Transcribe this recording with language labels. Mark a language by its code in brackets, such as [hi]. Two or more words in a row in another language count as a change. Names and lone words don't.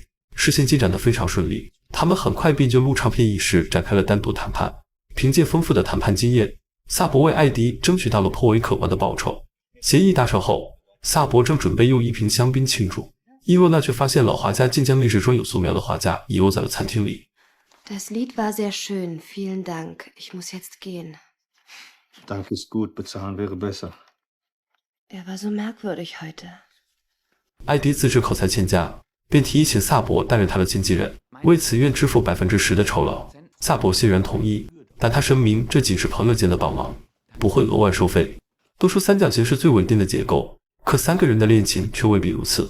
[zh] 事情进展得非常顺利，他们很快便就录唱片一事展开了单独谈判。凭借丰富的谈判经验，萨博为艾迪争取到了颇为可观的报酬。协议达成后，萨博正准备用一瓶香槟庆祝，伊洛娜却发现老画家竟将那只装有素描的画架遗落在了餐厅里。 [de] Das Lied war sehr schön. Vielen Dank. Ich muss jetzt gehen. Dank ist gut, bezahlen wäre besser. Er war so merkwürdig heute. [zh] 艾迪自知口才欠佳，便提议请萨博担任他的经纪人，为此愿支付10%的酬劳。萨博欣然同意，但他声明这仅是朋友间的帮忙，不会额外收费。都说三角形是最稳定的结构，可3个人的恋情却未必如此。